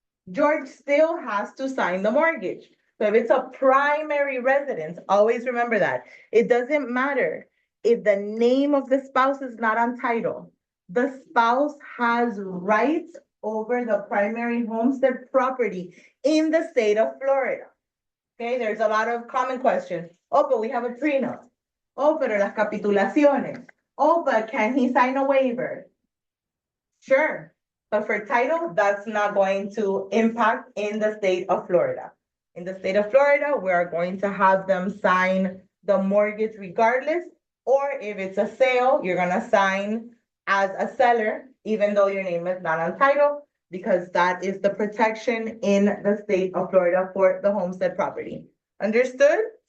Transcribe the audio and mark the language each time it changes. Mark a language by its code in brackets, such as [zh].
[en] George still has to sign the mortgage. So if it's a primary residence, always remember that. It doesn't matter if the name of the spouse is not on title, the spouse has rights over the primary homestead property in the state of Florida. Okay, there's a lot of common questions. Oh, but we have a prenup. [es] Oh, pero las capitulaciones. [en] Oh, but can he sign a waiver? Sure, but for title, that's not going to impact in the state of Florida. In the state of Florida, we are going to have them sign the mortgage regardless, or if it's a sale, you're gonna sign as a seller, even though your name is not on title, because that is the protection in the state of Florida for the homestead property. Understood?